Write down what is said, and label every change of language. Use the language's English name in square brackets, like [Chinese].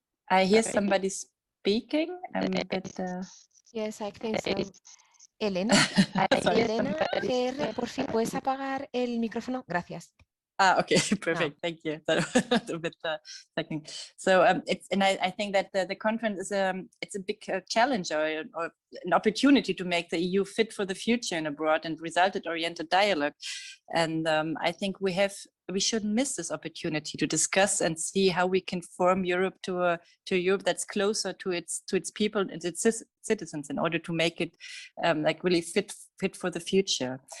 [English] I hear somebody speaking. I'm a bit. Yes, I think so. [Spanish] Elena, Elena, GR, por fin, ¿puedes apagar el micrófono? Gracias. [English] Okay, perfect. No. Thank you. A bit technical. So I think that the conference is it's a big challenge or an opportunity to make the EU fit for the future in a broad and result-oriented dialogue. And I think we shouldn't miss this opportunity to discuss and see how we can form Europe to Europe that's closer to its people and its citizens, in order to make it like really fit for the future.